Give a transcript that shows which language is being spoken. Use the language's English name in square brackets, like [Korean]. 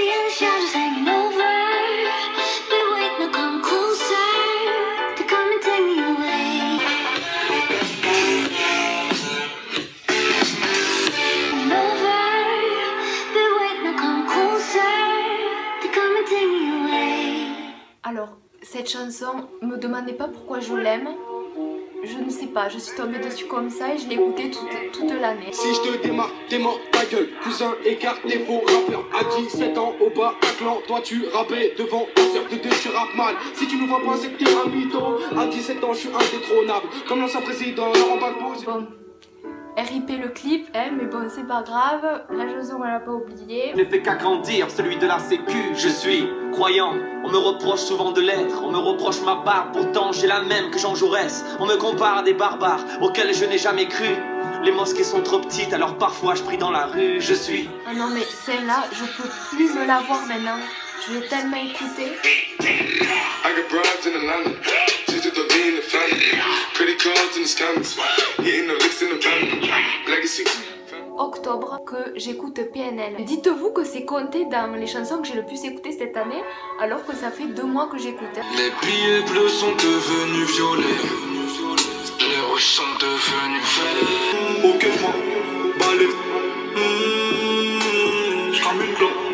[English] Shadows hanging over, but wait, now come closer to come and take me away. Hanging over, but wait, now come closer to come and take me away. [French] Alors, cette chanson, me demandez pas pourquoi je l'aime. Je ne sais pas, je suis tombée dessus comme ça et je l'ai écoutée toute l'année. Si je te démarre, t'es mort, ta gueule. Cousin, écarte les faux rappeurs. À 17 ans, au Bataclan, toi tu rappais devant ta sœur de deux, tu rappes mal. Si tu nous vois pas, c'est que t'es un mytho. À 17 ans, je suis indétrônable. Comme l'ancien président, Laurent Gbagbo. Bon, RIP le clip, hein, mais bon, c'est pas grave. La chanson, on l'a pas oubliée. Je n'ai fait qu'agrandir celui de la sécu. Je suis croyant, on me reproche souvent de l'être. On me reproche ma barbe, pourtant j'ai la même que Jean Jaurès. On me compare à des barbares auxquels je n'ai jamais cru. Les mosquées sont trop petites, alors parfois je prie dans la rue. Je suis... Ah non mais celle-là, je peux plus me la voir maintenant. Je l'ai tellement écoutée. [English] I got broads in Atlanta. Just to be in the family. Credit cards in the scammers. Hitting the licks in the family. Legacy. [French] Octobre que j'écoute PNL. Dites-vous que c'est compté dans les chansons que j'ai le plus écoutées cette année, alors que ça fait 2 mois que j'écoute. Les billets bleus sont devenus violets. Les rouges sont devenus verts. Ok, je m'en balève. Je crame une clope.